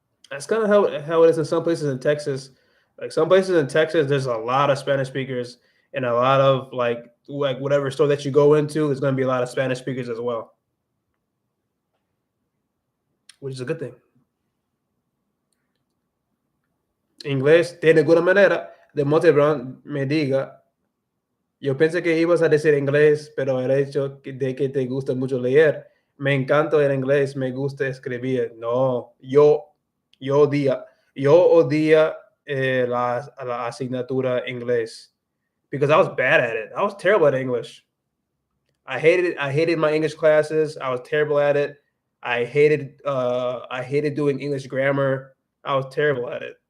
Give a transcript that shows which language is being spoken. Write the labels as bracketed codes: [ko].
[en] That's kind of how it is in some places in Texas. Like some places in Texas, there's a lot of Spanish speakers, and a lot of like whatever store that you go into, there's going to be a lot of Spanish speakers as well, which is a good thing. [es] Inglés de ninguna manera. De Monte Brown me diga, yo pensé que ibas a decir inglés, pero el hecho de que te gusta mucho leer, me encanta el inglés, me gusta escribir. No, yo odia la asignatura inglés [en] because I was bad at it. I was terrible at English. I hated my English classes. I was terrible at it. I hated doing English grammar. I was terrible at it.